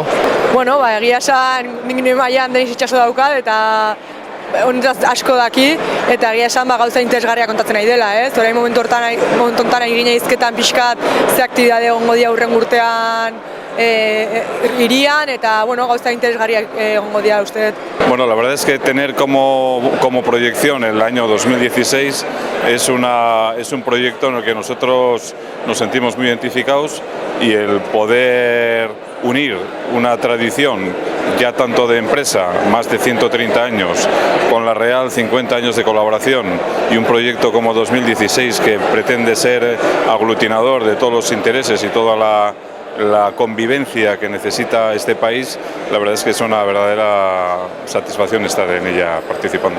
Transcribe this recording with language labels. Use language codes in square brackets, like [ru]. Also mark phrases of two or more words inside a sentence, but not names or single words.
[eu] Bueno, egia esan nik mailan Deniz Itxaso daukat, eta honetaz asko daki, eta egia esan gauza interesgarria kontatzen nahi dela, ez? Orain momentu honetan egin izketan pixkat ze aktibidade egongo dira hurrengo urtean irian, eta gauza interesgarriak egongo dira uste. [es] Bueno, la verdad es que tener como proyección el año 2016 es un proyecto en el que nosotros nos sentimos muy identificados y el poder unir una tradición ya tanto de empresa, más de 130 años, con la Real 50 años de colaboración y un proyecto como 2016 que pretende ser aglutinador de todos los intereses y toda la convivencia que necesita este país, la verdad es que es una verdadera satisfacción estar en ella participando.